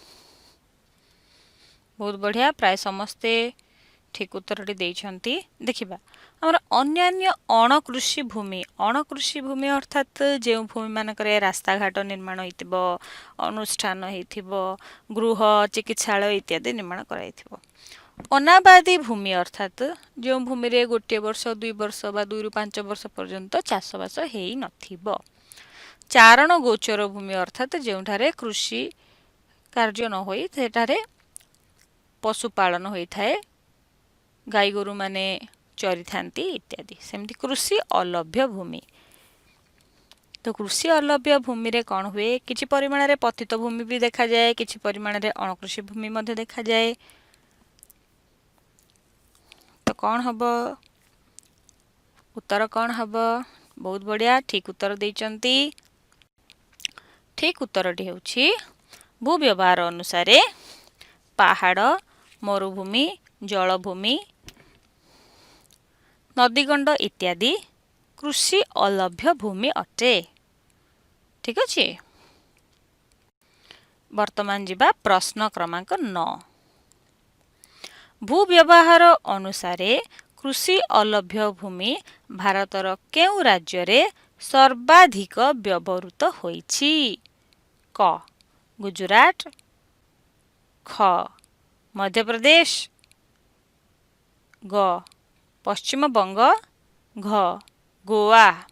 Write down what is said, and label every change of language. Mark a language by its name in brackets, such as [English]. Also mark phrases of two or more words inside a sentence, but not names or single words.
[Hindi] बहुत बढ़िया [Odia] ପ୍ରାୟ ସମସ୍ତେ ଠିକ ଉତ୍ତରଟି ଦେଇଛନ୍ତି। ଦେଖିବା ଆମର ଅନ୍ୟାନ୍ୟ ଅଣକୃଷି ଭୂମି ଅର୍ଥାତ ଯେ ଭୂମି ମାନଙ୍କରେ ରାସ୍ତା ଘାଟ ନିର୍ମାଣ ହୋଇଥିବ ଅନୁଷ୍ଠାନ ହୋଇଥିବ ଗୃହ ଚିକିତ୍ସାଳୟ ଇତ୍ୟାଦି ନିର୍ମାଣ କରାଯାଇଥିବ। ଅନାବାଦୀ ଭୂମି ଅର୍ଥାତ ଯୋ ଭୂମିରେ ଗୋଟେ ବର୍ଷ 2 ବର୍ଷ ବା 2 ରୁ 5 ବର୍ଷ ପର୍ଯ୍ୟନ୍ତ ଚାଷବାସ ହୋଇ ନଥିବ। ଚାରଣ ଗୋଚର ଭୂମି ଅର୍ଥାତ ଯୋଉଠାରେ କୃଷି କାର୍ଯ୍ୟ ନ ହୋଇ ସେଠାରେ ପଶୁପାଳନ ହୋଇଥାଏ ଗାଈ ଗୋରୁ ମାନେ ଚରି ଥାଆନ୍ତି ଇତ୍ୟାଦି। ସେମିତି କୃଷି ଅଲଭ୍ୟ ଭୂମି ତ କୃଷି ଅଲଭ୍ୟ ଭୂମିରେ କଣ ହୁଏ କିଛି ପରିମାଣରେ ପତିତ ଭୂମି ବି ଦେଖାଯାଏ କିଛି ପରିମାଣରେ ଅଣକୃଷି ଭୂମି ମଧ୍ୟ ଦେଖାଯାଏ। ତ କଣ ହେବ ଉତ୍ତର କଣ ହେବ? [Hindi] बहुत बढ़िया [Odia] ଠିକ ଉତ୍ତର ଦେଇଛନ୍ତି। ଠିକ ଉତ୍ତରଟି ହେଉଛି ଭୂ ବ୍ୟବହାର ଅନୁସାରେ ପାହାଡ଼ ମରୁଭୂମି ଜଳଭୂମି ନଦୀଗର୍ଭ ଇତ୍ୟାଦି କୃଷି ଅଲଭ୍ୟ ଭୂମି ଅଟେ। ଠିକ ଅଛି। ବର୍ତ୍ତମାନ ଯିବା ପ୍ରଶ୍ନ କ୍ରମାଙ୍କ 9। ଭୂ ବ୍ୟବହାର ଅନୁସାରେ କୃଷି ଅଲଭ୍ୟ ଭୂମି ଭାରତର କେଉଁ ରାଜ୍ୟରେ ସର୍ବାଧିକ ବ୍ୟବହୃତ ହୋଇଛି? କ ଗୁଜରାଟ ଖ ମଧ୍ୟ ପ୍ରଦେଶ ଗ ପଶ୍ଚିମ ବଙ୍ଗ ଘ ଗୋଆ।